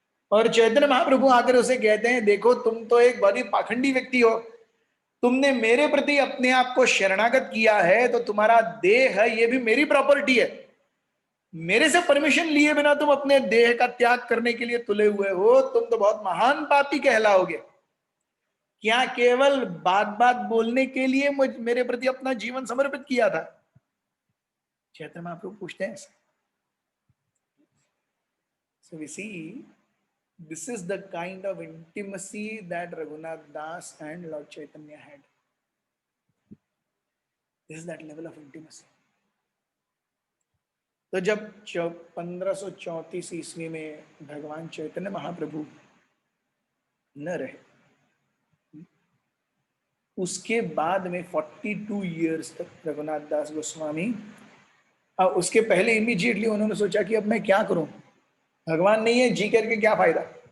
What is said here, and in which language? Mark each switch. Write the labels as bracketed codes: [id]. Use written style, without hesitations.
[hi] और चैतन्य महाप्रभु आकर उसे कहते हैं देखो तुम तो एक बड़ी पाखंडी व्यक्ति हो, तुमने मेरे प्रति अपने आप को शरणागत किया है, तो तुम्हारा देह है ये भी मेरी प्रॉपर्टी है, मेरे से परमिशन लिए बिना तुम अपने देह का त्याग करने के लिए तुले हुए हो, तुम तो बहुत महान पापी कहलाओगे। क्या केवल बात बात बोलने के लिए मेरे प्रति अपना जीवन समर्पित किया था? चैतन्य महाप्रभु पूछते हैं। [en] So we see this is the kind of intimacy that Raghunath Das and Lord Chaitanya had. This is that level of intimacy. [hi] तो जब 1534 ईस्वी में भगवान चैतन्य महाप्रभु न रहे, उसके बाद में 42 इयर्स तक रघुनाथ दास गोस्वामी, उसके पहले इमीडिएटली उन्होंने सोचा कि अब मैं क्या करूं, भगवान नहीं है, जी करके क्या फायदा।